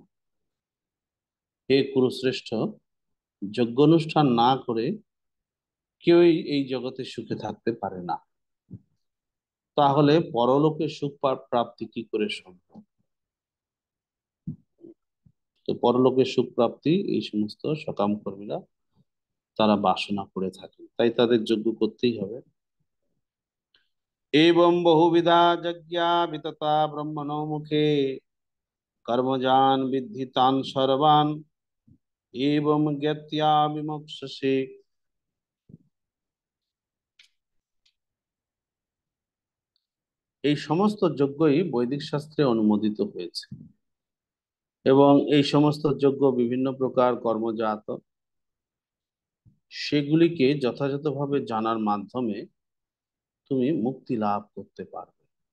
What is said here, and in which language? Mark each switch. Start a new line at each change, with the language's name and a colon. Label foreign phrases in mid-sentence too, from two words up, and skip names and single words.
Bangla: হে কুরুশ্রেষ্ঠ, যজ্ঞানুষ্ঠান না করে কেউই এই জগতে সুখে থাকতে পারে না। তাহলে পরলোকে সুখ প্রাপ্তি কি করে সম্ভব? তো পরলোকে সুখ প্রাপ্তি এই সমস্ত সকাম কর্মীরা তারা বাসনা করে থাকেন, তাই তাদের যজ্ঞ করতেই হবে।
Sanskrit: एवं बहुविधा यज्ञा वितता ब्रह्मणो मुखे कर्मजान विद्धि तान सर्वान् एवं ज्ञात्या विमोक्षसे।
Bangla: এই সমস্ত যজ্ঞই বৈদিক শাস্ত্রে অনুমোদিত হয়েছে, এবং এই সমস্ত যজ্ঞ বিভিন্ন প্রকার কর্মজাত, সেগুলিকে যথাযথভাবে জানার মাধ্যমে তুমি মুক্তি লাভ করতে পারবে।